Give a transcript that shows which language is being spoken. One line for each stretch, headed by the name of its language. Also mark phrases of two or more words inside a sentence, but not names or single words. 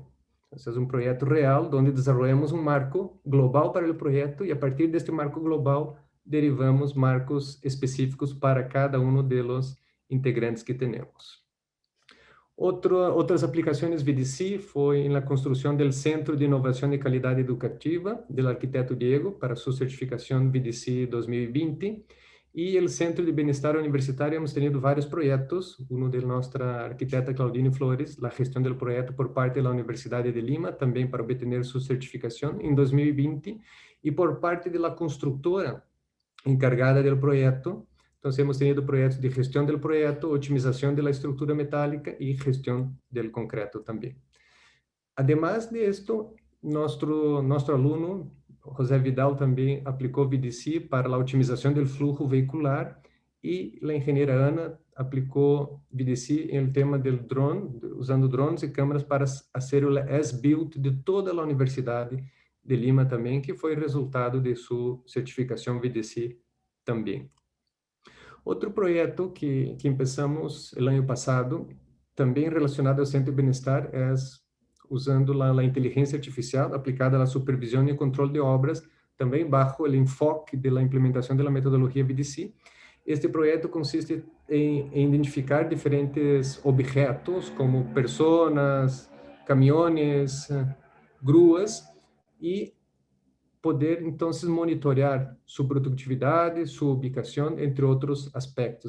Portuguese: Esse é um projeto real, onde desenvolvemos um marco global para o projeto e, a partir deste marco global, derivamos marcos específicos para cada um dos integrantes que temos. Outras aplicações VDC foi na construção do Centro de Inovação e Qualidade Educativa, do arquiteto Diego, para sua certificação VDC 2020, e o Centro de Bem-Estar Universitário.
Spanish: Hemos tenido
Portuguese: vários projetos, um de nossa arquiteta Claudine Flores, a gestão do projeto por parte da Universidade de Lima, também para obter sua certificação em 2020, e por parte da construtora encargada do projeto. Então,
Spanish: hemos tenido
Portuguese: projetos de gestão do projeto, otimização da estrutura metálica e gestão do concreto também.
Spanish: Además de esto,
Portuguese: nosso aluno, José Vidal, também aplicou VDC para a otimização do fluxo veicular, e a engenheira Ana aplicou VDC em tema do drone, usando drones e câmeras para fazer o as-built de toda a Universidade de Lima também, que foi resultado de sua certificação VDC também. Outro projeto que começamos no ano passado, também relacionado ao Centro de Bem-Estar, é usando
Spanish: la inteligencia artificial aplicada a la supervisión y control de obras, también bajo el enfoque de la implementación de la metodología VDC. Este proyecto consiste en identificar diferentes objetos como personas, camiones, grúas, y poder entonces monitorear su productividad, su ubicación, entre otros aspectos.